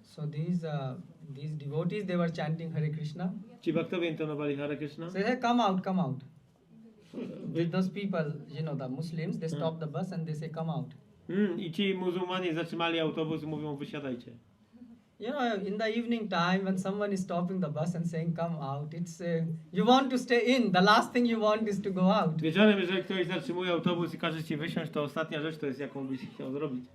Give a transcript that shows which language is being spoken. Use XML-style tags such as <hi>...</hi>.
<en>So these devotees, they were chanting Hare Krishna.</en> <pl>Ci baktowie intonowali Hare Krishna.</pl> <en>So they said, come out, come out. With those people, you know, the Muslims, they stop the bus and they say, come out.</en> <pl>I ci muzułmanie zatrzymali autobus i mówią, wysiadajcie.</pl> <en>You know, in the evening time, when someone is stopping the bus and saying, come out, it's, you want to stay in. The last thing you want is to go out.</en> <pl>Wieczorem, jeżeli ktoś zatrzymuje autobus i każe ci wysiąść, to ostatnia rzecz to jest, jaką byś chciał zrobić.</pl>